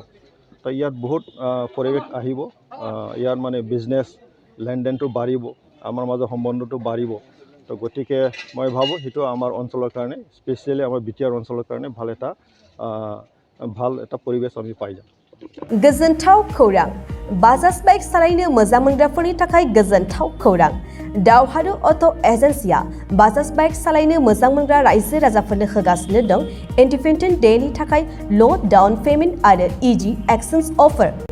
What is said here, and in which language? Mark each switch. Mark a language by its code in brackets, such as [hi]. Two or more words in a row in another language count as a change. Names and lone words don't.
[as] তো ইয়াত বহুত পৰিৱেশ আহিব, ইয়াৰ মানে বিজনেছ লেনদেনটো বাঢ়িব, আমাৰ মাজৰ সম্বন্ধটো বাঢ়িব। তো গতিকে মই ভাবোঁ সেইটো আমাৰ অঞ্চলৰ কাৰণে, স্পেচিয়েলি আমাৰ বিটিআৰ অঞ্চলৰ কাৰণে ভাল এটা পৰিৱেশ আমি পাই যাম। [brx] गोजोनथाव खौरां, बाजाज बाइक सालायनो मोजां मोनग्राफोरनि थाखाय गोजोनथाव खौरां। दावहारु अट' एजेन्सिया बाजाज बाइक सालायनो मोजां मोनग्रा रायजो राजाफोरनो होगासिनो दं इन्डिपेन्डेन्ट डेनि थाखाय [en] low down payment [brx] आरो [en] easy exchange offer.